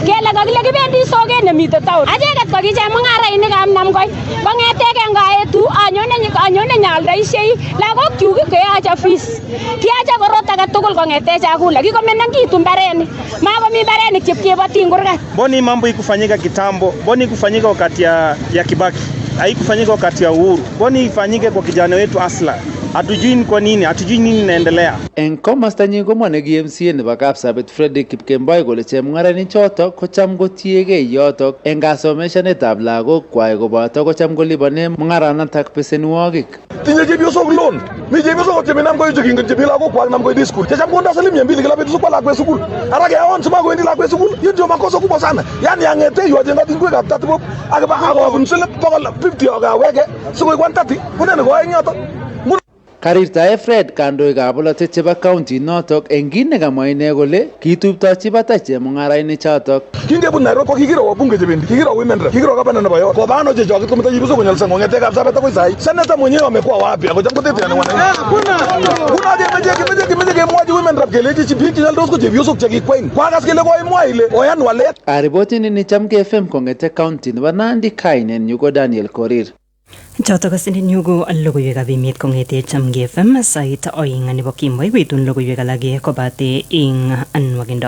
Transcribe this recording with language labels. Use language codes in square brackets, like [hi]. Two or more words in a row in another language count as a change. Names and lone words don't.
[kln] Kele kakile kibendi soket nemite town. Acheket kokicheng mung'arainikab namkoi. Kong'eteke ngaetu anyone nyaaldoisiei. Lagokyuk keyache fees. Kiyache korot age tugul kong'ete chakula. Kikomenengitu mbarenik. Makomi mbarenik chepkeboti ing kurgat. [sw] Mbona mambo ikufanyika kitambo? Mbona ikufanyika wakati ya Kibaki? Haikufanyika wakati ya Uhuru. Mbona ifanyike kwa kijana wetu Asla? Hatujui ni kwa nini, hatujui nini inaendelea. [kln] Eng komastanyi komwane KMCA nebo Kapsabet Fredrick Kipkemboi kole chemung'arainik chotok kocham kotiegei yotok eng kasomeshanetab lagok kwai koboto kocham kolipane mung'aranatak besenwogik. Tinye chepyosok loan. Mi chepyosok cheminam ko icho kingen chepi lagok kwak nam koidi school. Checham konda silimia 2 kila betut kwa lakwet sukul. Ara keon sima koendi lakwet sukul. [sw] Hiyo ndio makosa kubwa sana. [kln] Yaani angete yu ajenga tingwekab tatibok akiba akobun silip 50 akaweke sikoi 130. Kunene ko aeng yotok. Karirtae Fred kandoikab bolotet chebo county notok eng kit nekamwa ine kole kituptochi bata chemung'arainik chotok. Kingebun Nairobi ko kikiro wabunge chebendi, kikiro [en] women rep, [kln] kikiro gavana nebo yo. Kwa bano chechoket kometa jibuso konyalisa ngongete Kapsabet akoi sai. [sw] Seneta mwenyewe amekuwa wapi? Ako jambo tete anawana. [kln] Kuna kemwaji [en] women rep [kln] keleji chipik chinyaldos ko chepyosok chekikwain. Kwakas kele koimwa ile oyan walet. Aripoti ni Chamke FM kongete county nebo Nandi kainen yuko Daniel Korir. Choto kasinin yugo logoiwekab emet kong'ete Chamke FM sait oeng nebo kemboi betun logoiwek alage kobate ing anwakindo.